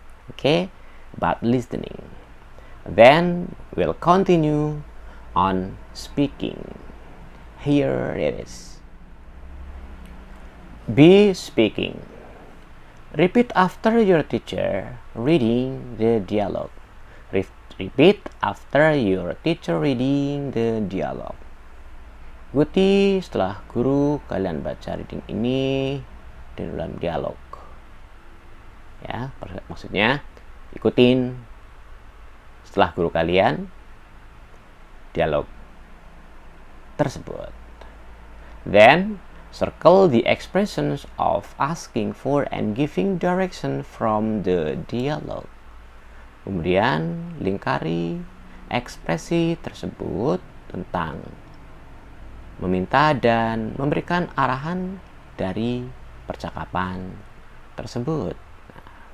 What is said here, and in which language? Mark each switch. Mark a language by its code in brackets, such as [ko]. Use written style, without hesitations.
[en] Okay, about listening. Then we'll continue on speaking. Here it is. Be speaking. Repeat after your teacher reading the dialogue. Repeat after your teacher reading the dialogue. [id] Ikuti setelah guru kalian baca reading ini di dalam dialog. Ya, maksudnya ikutin setelah guru kalian dialog tersebut. [en] Then circle the expressions of asking for and giving direction from the dialogue. [id] Kemudian lingkari ekspresi tersebut tentang meminta dan memberikan arahan dari percakapan tersebut. Nah,